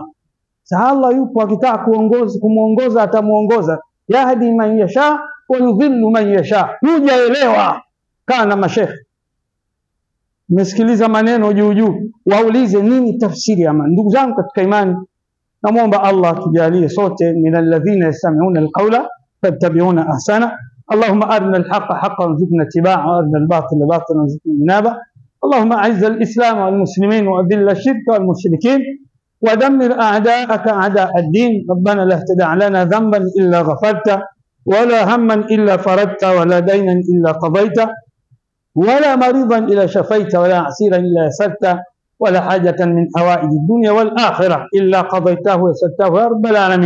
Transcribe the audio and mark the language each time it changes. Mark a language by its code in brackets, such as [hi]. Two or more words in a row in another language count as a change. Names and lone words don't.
[sw] Allah yupo, akitaka kumuongoza atamuongoza, [ar] يهدي من يشاء ويضل من يشاء. [sw] Hujaelewa, kaa na mashekhe, mmesikiliza maneno juu juu, waulize nini tafsiri ya maneno. Ndugu zangu katika imani, namuomba Allah tujalie sote [ar] من الذين يستمعون القول فيتبعون أحسن. اللهم أرنا الحق حقا وارزقنا اتباعه، وأرنا الباطل باطلا وارزقنا اجتنابه. اللهم أعز الإسلام والمسلمين وأذل الشرك والمشركين ودمر أعداءك أعداء الدين. ربنا لا تدع لنا ذنبا إلا غفرته، ولا هما إلا فرجته، ولا دينا إلا قضيته، ولا مريضا إلا شفيته، ولا عسيرا إلا يسرته، ولا حاجة من حوائج الدنيا والآخرة إلا قضيته ويسرته يا رب العالمين.